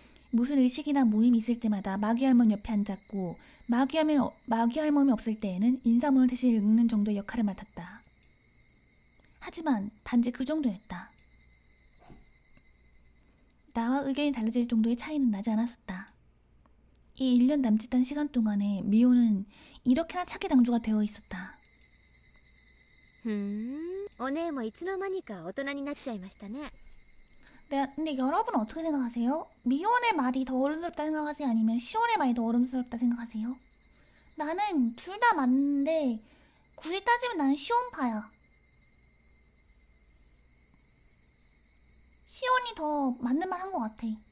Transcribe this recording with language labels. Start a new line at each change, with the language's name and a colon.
Korean: 무슨 의식이나 모임이 있을 때마다 마귀 할머니 옆에 앉았고 마귀 할머니 없을 때에는 인사문을 대신 읽는 정도의 역할을 맡았다. 하지만 단지 그 정도였다. 나와 의견이 달라질 정도의 차이는 나지 않았었다. 이 1년 남짓한 시간 동안에 미호는 이렇게나 차기 당주가 되어 있었다.
Japanese: お姉もいつの間にか大人になっちゃいましたね。
Korean: 근데 여러분은 어떻게 생각하세요? 미혼의 말이 더 어른스럽다 생각하세요? 아니면 시혼의 말이 더 어른스럽다 생각하세요? 나는 둘 다 맞는데 굳이 따지면 나는 시혼파야. 시혼이 더 맞는 말 한 것 같아.